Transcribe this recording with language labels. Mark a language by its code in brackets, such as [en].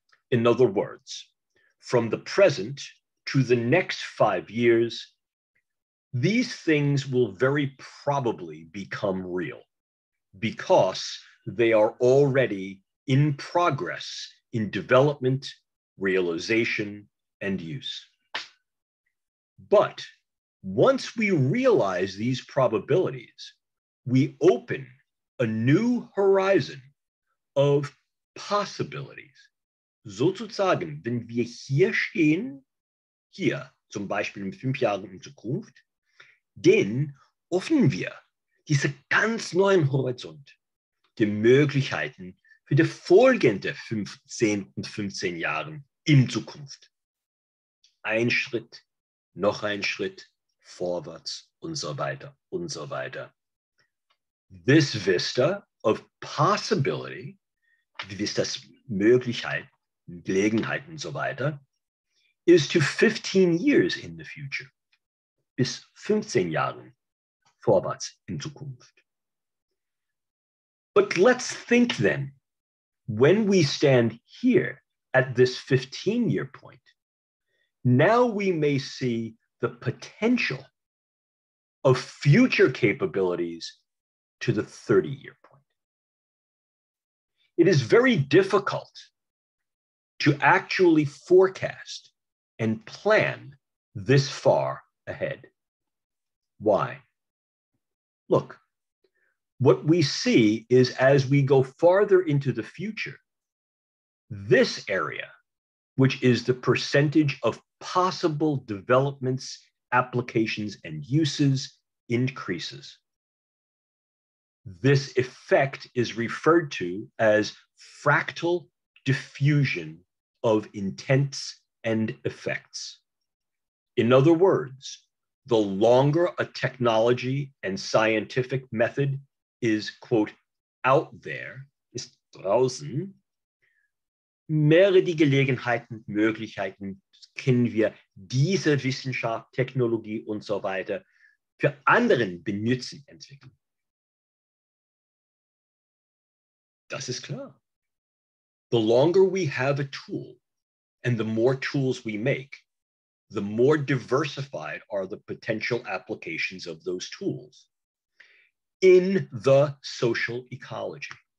[en] In other words, from the present to the next 5 years, these things will very probably become real because they are already in progress in development, realization, and use. But once we realize these probabilities, we open a new horizon of possibilities. [de] Sozusagen, wenn wir hier stehen, hier zum Beispiel in 5 Jahren in Zukunft, dann öffnen wir diesen ganz neuen Horizont der Möglichkeiten für die folgenden 15 und 15 Jahren in Zukunft. Ein Schritt, noch ein Schritt, vorwärts und so weiter und so weiter. [en] This vista of possibility, [de] wie ist das Möglichkeit, Gelegenheit und so weiter, [en] is to 15 years in the future. [de] Bis 15 Jahren vorwärts in Zukunft. [en] But let's think then, when we stand here at this 15-year point, now we may see the potential of future capabilities to the 30-year point. It is very difficult to actually forecast and plan this far ahead. Why? Look, what we see is as we go farther into the future, this area, which is the percentage of possible developments, applications, and uses, increases. This effect is referred to as fractal diffusion of intents and effects. In other words, the longer a technology and scientific method is, quote, out there, [de] ist draußen, mehr die Gelegenheiten, Möglichkeiten kennen wir diese Wissenschaft, Technologie und so weiter für anderen benutzen, entwickeln. Das ist klar. [en] The longer we have a tool and the more tools we make, the more diversified are the potential applications of those tools in the social ecology.